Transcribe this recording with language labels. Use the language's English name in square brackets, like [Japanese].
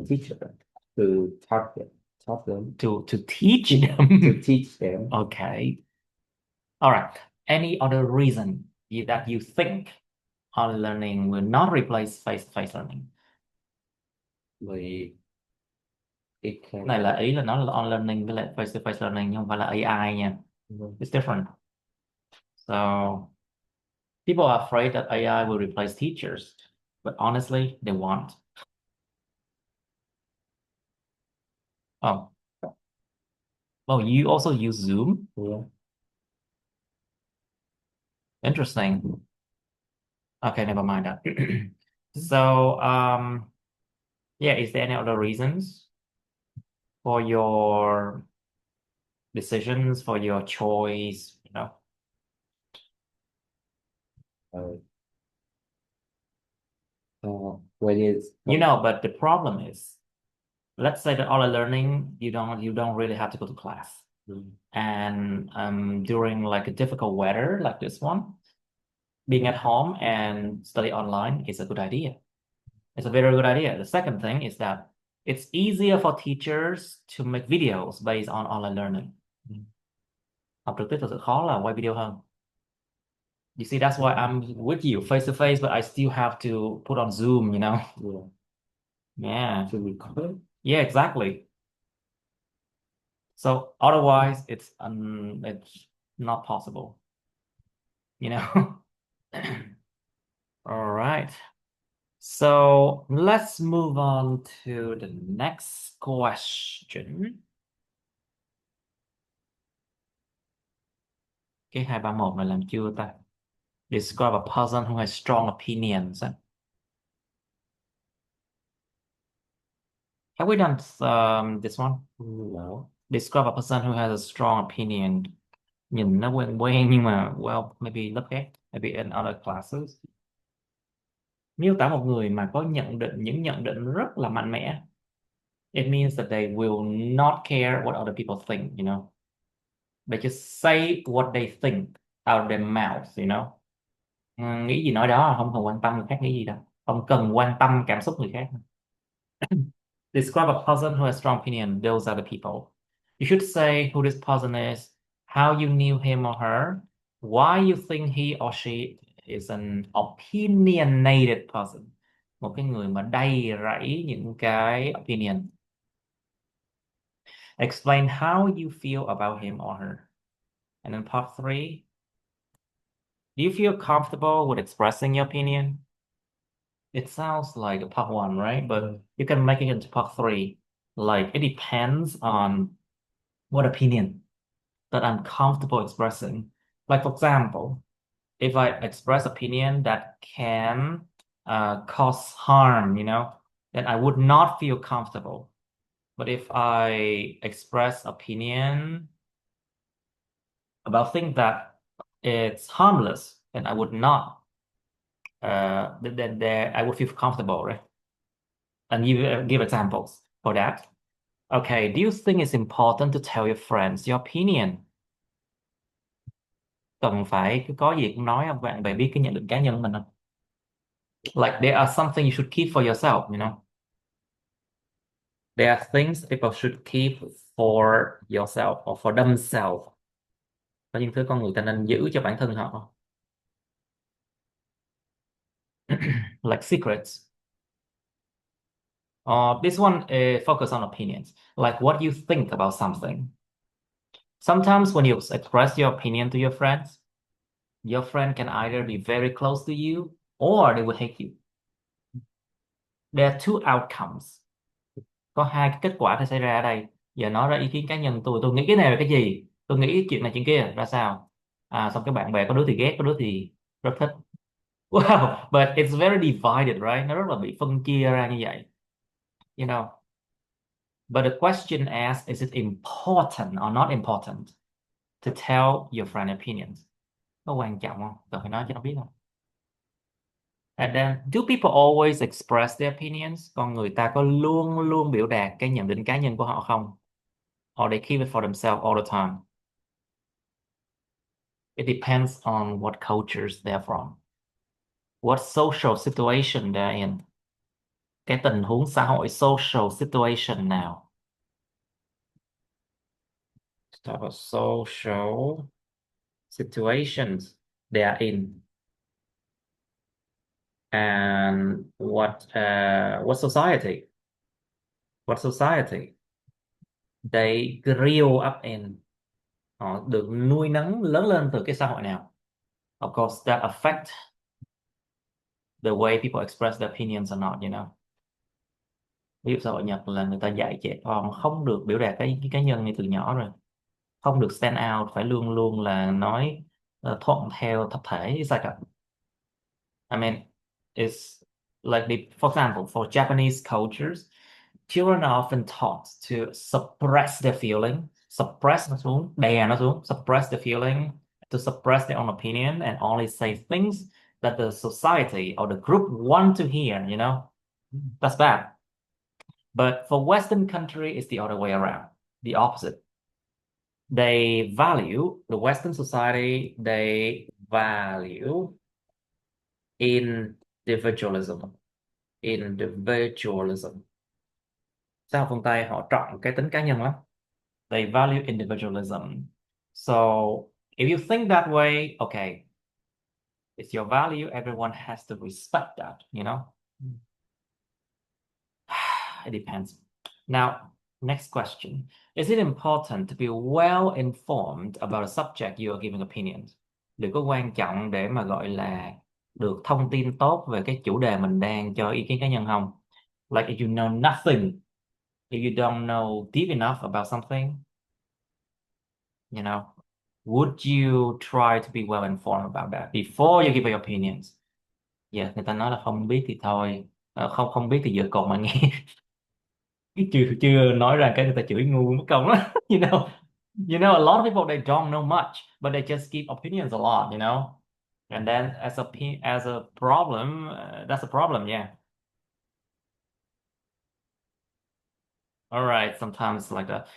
[English] a teacher to taught them to teach to them. teach them. Okay. All right. Any other reason that you think online learning will not replace face-to-face learning? Like it can. [Vietnamese] Này là ý là nó là online learning với lại face-to-face learning nhưng không phải là AI nha. [English] It's different. So people are afraid that AI will replace teachers, but honestly, they won't. Oh, oh, you also use Zoom? Yeah. Interesting. Okay, never mind that. So, yeah, is there any other reasons for your decisions, for your choice, you know? Uh, when it's You know, but the problem is, let's say that online learning, you don't really have to go to class. And during like a difficult weather like this one, being at home and study online is a good idea. It's a very good idea. The second thing is that it's easier for teachers to make videos based on online learning. [Vietnamese] Học trực tiếp thật sự khó là quay video hơn. [English] You see, that's why I'm with you face to face, but I still have to put on Zoom, you know? Yeah. Yeah. To record. Yeah, exactly. So otherwise it's not possible, you know? All right. So let's move on to the next question. [Vietnamese] Cái 231 này làm chưa ta? [English] Describe a person who has strong opinions. Have we done this one? No. Describe a person who has a strong opinion. [Vietnamese] Nhìn nó quen quen nhưng mà well, maybe lớp khác, [English] maybe in other classes. [Vietnamese] Miêu tả một người mà có những nhận định rất là mạnh mẽ. [English] It means that they will not care what other people think, you know. They just say what they think out of their mouths, you know. [Vietnamese] Nghĩ gì nói đó, không cần quan tâm người khác nghĩ gì đâu. Không cần quan tâm cảm xúc người khác. [English] Describe a person who has strong opinion. Those are the people. You should say who this person is, how you knew him or her, why you think he or she is an opinionated person. [Vietnamese] Một cái người mà đầy rẫy những cái opinion. [English] Explain how you feel about him or her. And then part 3, do you feel comfortable with expressing your opinion? It sounds like a part 1, right? But you can make it into part 3. Like it depends on what opinion that I'm comfortable expressing. Like for example, if I express opinion that can cause harm, you know, then I would not feel comfortable. But if I express opinion about things that it's harmless, then I would not. Then there I would feel comfortable, right? And you give examples for that. Okay, do you think it's important to tell your friends your opinion? [Vietnamese] Cần phải cứ có gì cũng nói không bạn bè biết cái nhận định cá nhân của mình không? [English] Like there are something you should keep for yourself, you know. There are things people should keep for yourself or for themselves. [Vietnamese] Có những thứ con người ta nên giữ cho bản thân họ. [English] like secrets. This one focus on opinions, like what you think about something. Sometimes when you express your opinion to your friend can either be very close to you or they will hate you. There are two outcomes. [Vietnamese] Có hai cái kết quả sẽ xảy ra ở đây. Giờ nói ra ý kiến cá nhân tôi nghĩ cái này là cái gì, tôi nghĩ chuyện này chuyện kia ra sao. Xong cái bạn bè có đứa thì ghét, có đứa thì rất thích. [English] Wow, but it's very divided, right? [Vietnamese] Nó rất là bị phân chia ra như vậy, you know. [English] But the question asks, is it important or not important to tell your friend opinions? [Vietnamese] Có quan trọng không? Cần phải nói cho nó biết không? [English] And then, do people always express their opinions? [Vietnamese] Con người ta có luôn luôn biểu đạt cái nhận định cá nhân của họ không? [English] Or they keep it for themselves all the time? It depends on what cultures they're from, what social situation they're in. [Vietnamese] Cái tình huống xã hội, [English] social situation [Vietnamese] nào. [English] Type of social situations they are in. And what society? What society they grew up in? [Vietnamese] Họ được nuôi nấng lớn lên từ cái xã hội nào? [English] Of course, that affect the way people express their opinions or not, you know. [Vietnamese] Ví dụ xã hội Nhật là người ta dạy trẻ con không được biểu đạt cái cá nhân ngay từ nhỏ rồi, không được stand out, phải luôn luôn là nói thuận theo tập thể. [English] It's like I mean, it's like for example, for Japanese cultures, children are often taught to suppress their feeling, suppress [Vietnamese] nó xuống, đè nó xuống, [English] suppress the feeling, to suppress their own opinion and only say things that the society or the group want to hear, you know. That's bad. But for Western country, it's the other way around, the opposite. They value, the Western society, they value individualism. Individualism. [Vietnamese] Sao phương Tây họ trọng cái tính cá nhân lắm. [English] They value individualism. So if you think that way, okay, it's your value. Everyone has to respect that, you know? It depends. Now, next question. Is it important to be well informed about a subject you are giving opinions? [Vietnamese] Liệu có quan trọng để mà gọi là được thông tin tốt về cái chủ đề mình đang cho ý kiến cá nhân không? [English] Like if you know nothing, if you don't know deep enough about something, you know, would you try to be well informed about that before you give your opinions? [Vietnamese] Yeah, người ta nói là không biết thì thôi. Không không biết thì giờ cột mà nghe. chưa chưa nói ra cái người ta chửi ngu mất công á. [English] You know a lot of people they don't know much but they just give opinions a lot, you know, and then as a problem, that's a problem, yeah. All right, sometimes like that.